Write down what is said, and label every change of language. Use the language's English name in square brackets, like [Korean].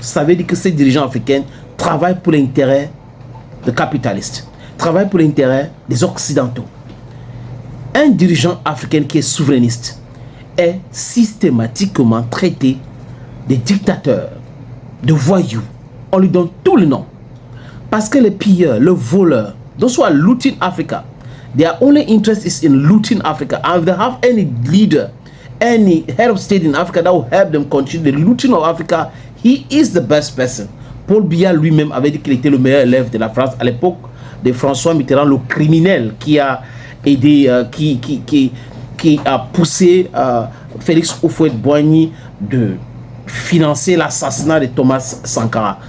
[French] Ça veut dire que ces dirigeants africains travaillent pour l'intérêt des capitalistes, travaillent pour l'intérêt des Occidentaux. Un dirigeant africain qui est souverainiste est systématiquement traité de dictateur, de voyou. On lui donne tout le nom. Parce que les pilleurs, les voleurs, [English] those who are looting Africa, their only interest is in looting Africa. And if they have any leader, any head of state in Africa that will help them continue the looting of Africa, he is the best person. [French] Paul Biya lui-même avait dit qu'il était le meilleur élève de la France à l'époque de François Mitterrand, le criminel qui a aidé, qui a poussé Félix Houphouët-Boigny de financer l'assassinat de Thomas Sankara.